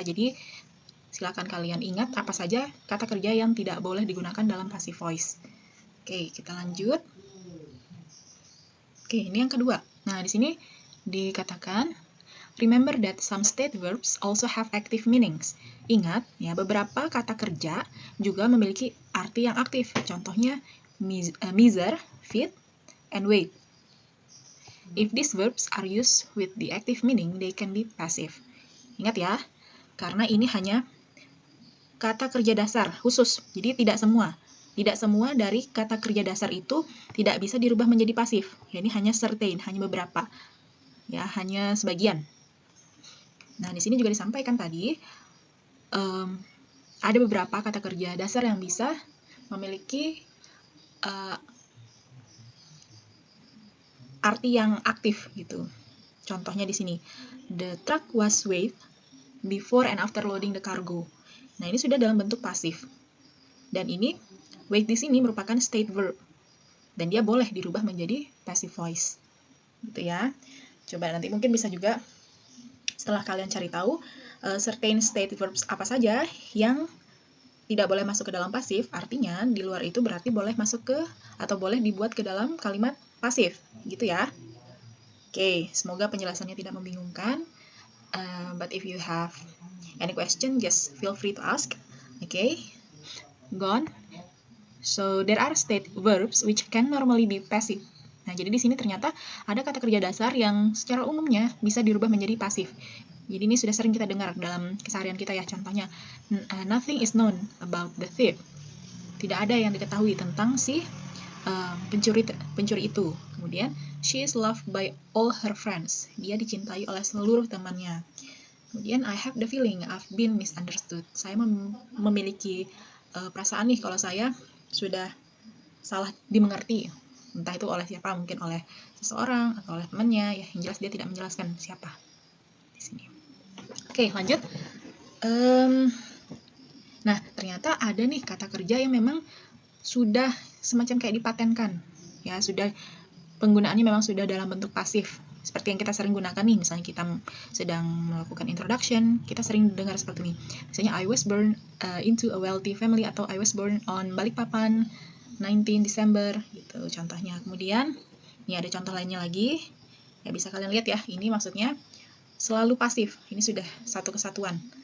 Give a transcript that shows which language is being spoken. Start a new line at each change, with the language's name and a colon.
Indonesian: Jadi silakan kalian ingat apa saja kata kerja yang tidak boleh digunakan dalam passive voice. Oke, kita lanjut. Oke, ini yang kedua. Nah, di sini dikatakan,
English: remember that some state verbs also have active meanings.
Indonesian: Ingat, ya, beberapa kata kerja juga memiliki arti yang aktif.
English: Contohnya, measure, feed, and wait. If these verbs are used with the active meaning, they can be passive.
Indonesian: Ingat ya, karena ini hanya kata kerja dasar khusus, jadi tidak semua dari kata kerja dasar itu tidak bisa dirubah menjadi pasif. Ya, ini hanya certain, hanya beberapa, ya, hanya sebagian. Nah, di sini juga disampaikan tadi ada beberapa kata kerja dasar yang bisa memiliki arti yang aktif gitu. Contohnya di sini,
English: the truck was weighed before and after loading the cargo.
Indonesian: Nah, ini sudah dalam bentuk pasif. Dan ini weighed di sini merupakan state verb. Dan dia boleh dirubah menjadi passive voice. Gitu ya. Coba nanti mungkin bisa juga setelah kalian cari tahu certain state verbs apa saja yang tidak boleh masuk ke dalam pasif, artinya di luar itu berarti boleh masuk ke atau boleh dibuat ke dalam kalimat pasif, gitu ya. Oke, semoga penjelasannya tidak membingungkan.
English: But if you have any question, just feel free to ask. Okay, gone. So there are state verbs which can normally be passive
Indonesian: Nah, jadi di sini ternyata ada kata kerja dasar yang secara umumnya bisa dirubah menjadi pasif. Jadi ini sudah sering kita dengar dalam keseharian kita ya.
English: Contohnya, nothing is known about the thief.
Indonesian: Tidak ada yang diketahui tentang si pencuri itu.
English: Kemudian, she is loved by all her friends.
Indonesian: Dia dicintai oleh seluruh temannya.
English: Kemudian, I have the feeling I've been misunderstood.
Indonesian: Saya memiliki perasaan nih kalau saya sudah salah dimengerti. Entah itu oleh siapa, mungkin oleh seseorang atau oleh temannya. Ya, yang jelas dia tidak menjelaskan siapa di sini. Oke, lanjut. Nah, ternyata ada nih kata kerja yang memang sudah semacam kayak dipatenkan. Ya, sudah penggunaannya memang sudah dalam bentuk pasif. Seperti yang kita sering gunakan nih, misalnya kita sedang melakukan introduction, kita sering dengar seperti ini.
English: Misalnya, I was born into a wealthy family,
Indonesian: atau
English: I was born on Balikpapan, 19 Desember,
Indonesian: gitu contohnya. Kemudian, ini ada contoh lainnya lagi. Ya, bisa kalian lihat ya, ini maksudnya selalu pasif. Ini sudah satu kesatuan.